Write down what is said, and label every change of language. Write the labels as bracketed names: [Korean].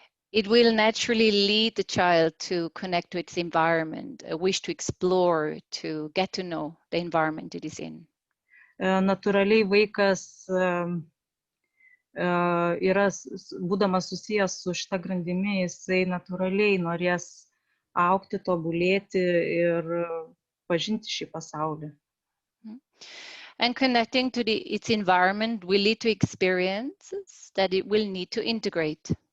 [English] It will naturally lead the child to connect to its environment, a wish to explore, to get to know the environment it is in. [Lithuanian] Natūraliai vaikas yra, būdamas susijęs su šita grandimi, jisai natūraliai norės augti, tobulėti ir pažinti šį pasaulį. [English] And connecting to its environment will lead to experiences that it will need to integrate.